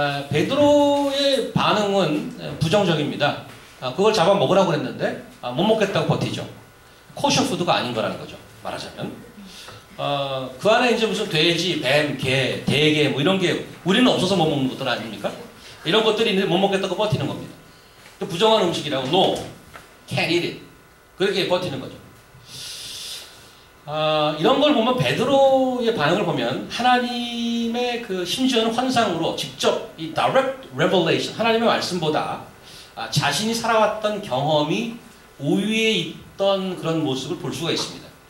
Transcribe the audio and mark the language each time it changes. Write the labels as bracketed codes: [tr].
[ko] 베드로의 반응은 부정적입니다. 그걸 잡아먹으라고 했는데 못 먹겠다고 버티죠. 코셔푸드가 아닌 거라는 거죠. 말하자면. 그 안에 이제 무슨 돼지, 뱀, 개, 대게 뭐 이런 게 우리는 없어서 못 먹는 것들 아닙니까? 이런 것들이 있는데 못 먹겠다고 버티는 겁니다. 부정한 음식이라고 [en] No, can't eat it. [ko] 그렇게 버티는 거죠. 이런 걸 보면 베드로의 반응을 보면 하나님의 그 심지어는 환상으로 직접 이 direct revelation 하나님의 말씀보다 자신이 살아왔던 경험이 우위에 있던 그런 모습을 볼 수가 있습니다.